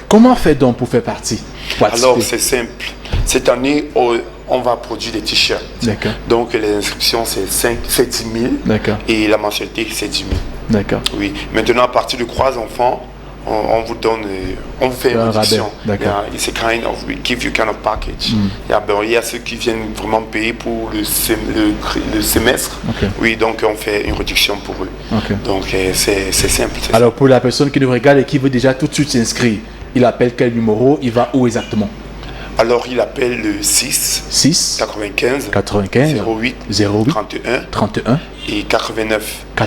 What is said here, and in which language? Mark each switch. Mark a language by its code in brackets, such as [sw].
[fr] Comment fait donc pour faire partie? Alors, c'est simple. Cette année, on va produire des t-shirts. D'accord. Donc les inscriptions c'est 10 000. D'accord. Et la mensualité c'est 10 000. D'accord. Oui. Maintenant à partir de 3 enfants, on vous donne, on vous fait une réduction. D'accord. [en] It's a kind of, we give you kind of package. [fr] Il y a ceux qui viennent vraiment payer pour le semestre. Okay. Oui, donc on fait une réduction pour eux. Okay. Donc c'est simple. Alors pour la personne qui nous regarde et qui veut déjà tout de suite s'inscrire, il appelle quel numéro? Il va où exactement? Alors il appelle le 6 95 08 31 et 89.